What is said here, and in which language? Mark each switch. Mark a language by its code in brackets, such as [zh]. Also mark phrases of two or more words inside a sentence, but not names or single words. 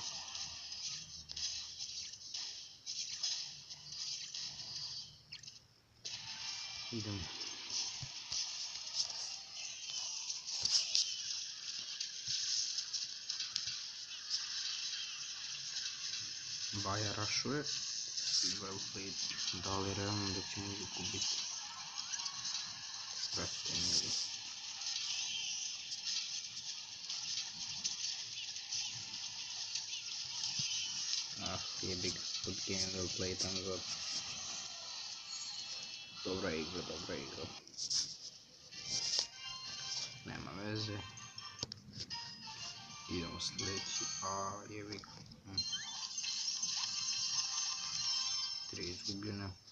[bs] Idemo. Baja rašuje. [en] Well played. [bs] Da li realno da ćemo izgubiti? Brate, mili. Ah, jebi ga. [en] Good game, well played, thumbs up. [bs] Dobra igra, dobra igra. Nema veze. Idemo sljedeći. A, jebi ga. 3 izgubljene.